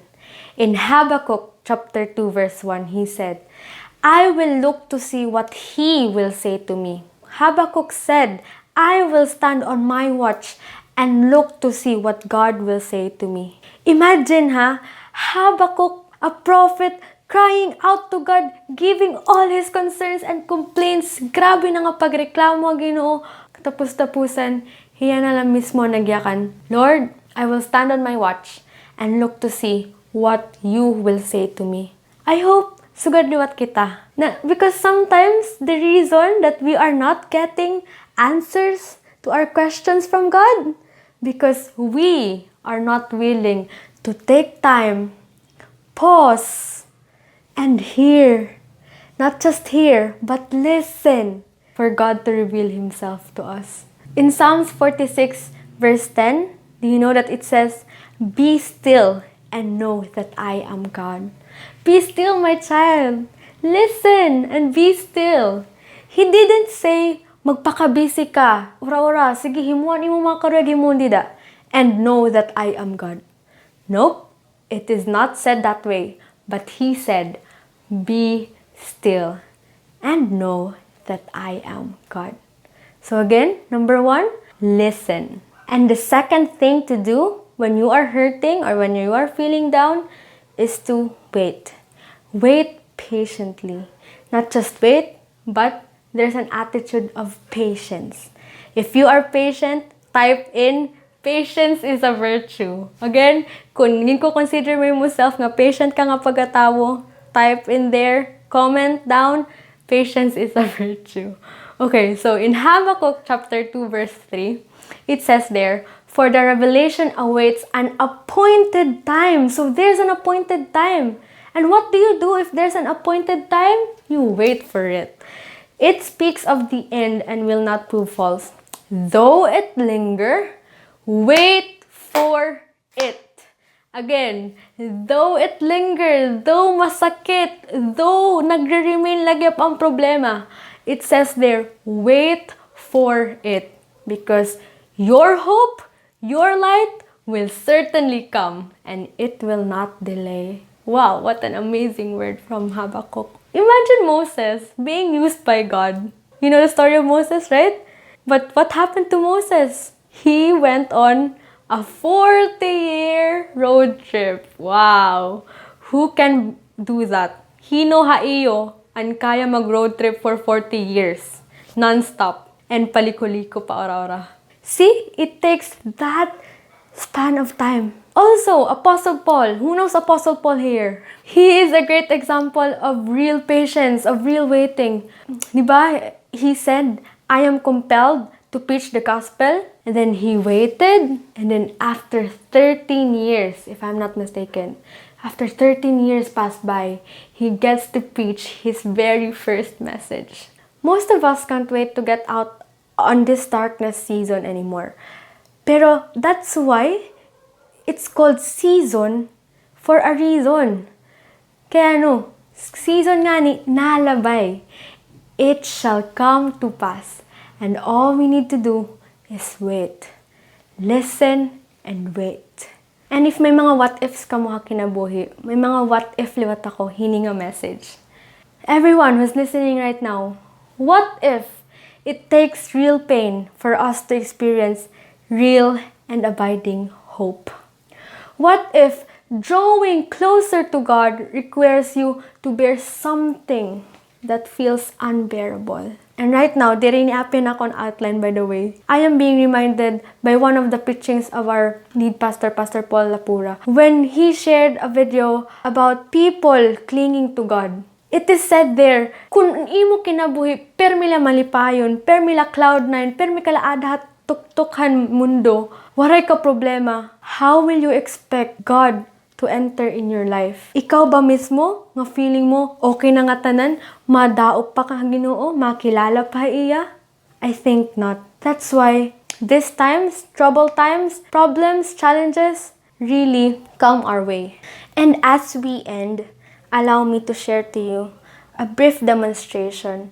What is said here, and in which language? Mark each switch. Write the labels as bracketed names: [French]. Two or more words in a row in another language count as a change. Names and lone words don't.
[English] In Habakkuk chapter 2 verse 1, he said, I will look to see what He will say to me. Habakkuk said, I will stand on my watch and look to see what God will say to me. Imagine Habakkuk, a prophet, crying out to God, giving all his concerns and complaints. [Waray] Grabe na nga pagreklamo ang Ginoo. Tapos-tapusan, hiya na lang mismo nagyakan, [English] Lord, I will stand on my watch and look to see what you will say to me. I hope [Waray] sugad liwat kita. [English] Because sometimes the reason that we are not getting answers to our questions from God, because we are not willing to take time, pause, and hear. Not just hear, but listen for God to reveal Himself to us. In Psalms 46 verse 10, do you know that it says, "Be still and know that I am God." Be still, my child. Listen and be still. He didn't say, [Waray] magpaka-busy ka. Ura-ura, sige, himuan imo mga kareg himuan dida. [English] And know that I am God. Nope, it is not said that way. But He said, be still and know that I am God. So again, number 1, listen. And the second thing to do when you are hurting or when you are feeling down is to wait. Wait patiently. Not just wait, but there's an attitude of patience. If you are patient, type in, patience is a virtue. Again, [Waray] kung hindi ko consider mo yourself nga patient ka nga pagkatawo, [English] type in there, comment down, patience is a virtue. Okay, so in Habakkuk chapter 2 verse 3, it says there, "For the revelation awaits an appointed time." So there's an appointed time. And what do you do if there's an appointed time? You wait for it. It speaks of the end and will not prove false. Though it linger, wait for it. Again, though it linger, though masakit, though [Waray] nagre-remain lagi ang problema, [English] it says there, wait for it. Because your hope, your light will certainly come and it will not delay. Wow, what an amazing word from Habakkuk. Imagine Moses being used by God. You know the story of Moses, right? But what happened to Moses? He went on a 40-year road trip. Wow! Who can do that? [Waray] Hino haiyo ang kaya mag-road trip [English] for 40 years. Non-stop. [Waray] And paliko-liko pa ora-ora. [English] See? It takes that span of time. Also, Apostle Paul. Who knows Apostle Paul here? He is a great example of real patience, of real waiting. Diba? He said, "I am compelled to preach the gospel." And then he waited. And then after 13 years, if I'm not mistaken, after 13 years passed by, he gets to preach his very first message. Most of us can't wait to get out on this darkness season anymore. Pero that's why it's called season for a reason. [Waray] Kaya season nga ni nalabay. [English] It shall come to pass. And all we need to do is wait. Listen and wait. And if [Waray] may mga [English] what ifs [Waray] ka mo kinabuhi, may mga [English] what if [Waray] liwat ako, hininga [English] message. Everyone who's listening right now, what if it takes real pain for us to experience real and abiding hope? What if drawing closer to God requires you to bear something that feels unbearable? And right now, [Waray] diri ni apin akong outline, [English] by the way. I am being reminded by one of the preachings of our lead pastor, Pastor Paul Lapura, when he shared a video about people clinging to God. It is said there, [Waray] kung imo kinabuhi, permila malipayon, permila cloud9, permila adhat tuktukan mundo, waray ka problema. [English] How will you expect God to enter in your life? [Waray] Ikaw ba mismo, nga feeling mo, okay na nga tanan, madaop pa ka Ginoo, makilala pa iya? [English] I think not. That's why these times, troubled times, problems, challenges, really come our way. And as we end, allow me to share to you a brief demonstration.